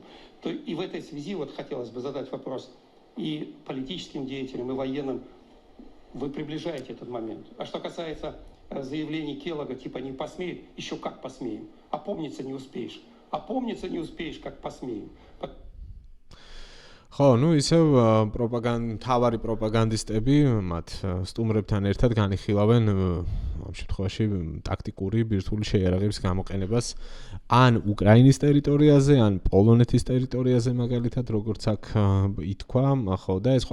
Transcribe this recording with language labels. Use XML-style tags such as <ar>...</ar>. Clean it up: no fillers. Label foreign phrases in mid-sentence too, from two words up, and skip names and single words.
<ru>И в этой связи вот хотелось бы задать вопрос и политическим деятелям, и военным. Вы приближаете этот момент. А что касается заявлений Келлога, типа не посмеем, еще как посмеем. Опомниться не успеешь, как посмеем.</ru> <ka>ხო, ისევ თავარი პროპაგანდისტები მათ სტუმრებთან ერთად განიხილავენ ამ შემთხვევაში ტაქტიკური ბირთვული შეიარაღების გამოყენებას ან უკრაინის ტერიტორიაზე, ან პოლონეთის ტერიტორიაზე მაგალითად, როგორც აქ ითქვა, ხო, და ეს</ka>